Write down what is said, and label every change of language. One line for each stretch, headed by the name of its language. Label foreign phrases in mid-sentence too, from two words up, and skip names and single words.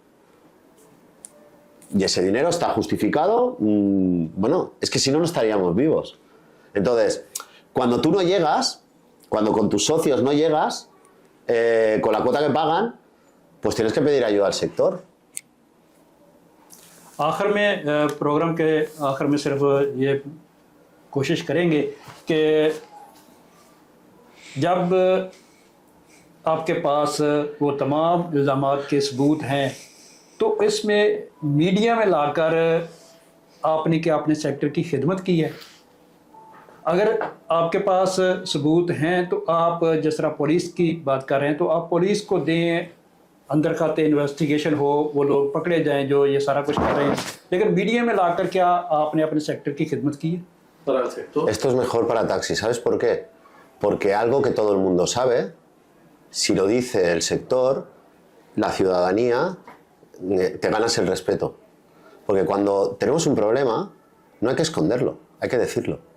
Spanish: Y ese dinero está justificado, bueno, es que si no, no estaríamos vivos. Entonces, cuando tú no llegas, cuando con tus socios no llegas, con la cuota que pagan, pues tienes que pedir ayuda al sector.
Urdu: آخر میں پروگرام کے آخر میں صرف یہ کوشش کریں گے کہ جب آپ کے پاس وہ تمام الزامات کے ثبوت ہیں، تو اس میں میڈیا میں لا کر آپ نے کیا اپنے سیکٹر کی خدمت کی ہے? اگر آپ کے پاس ثبوت ہیں تو آپ جس طرح پولیس کی بات کر رہے ہیں، تو آپ پولیس کو دیں، اندر کھاتے انویسٹیگیشن ہو، وہ لوگ پکڑے جائیں جو یہ سارا کچھ کر رہے ہیں، لیکن میڈیا میں لا کر کیا آپ نے اپنے سیکٹر کی خدمت کی ہے?
Spanish: Esto es mejor para taxi, ¿sabes por qué? Porque algo que todo el mundo sabe, si lo dice el sector, la ciudadanía, te ganas el respeto. Porque cuando tenemos un problema, no hay que esconderlo, hay que decirlo.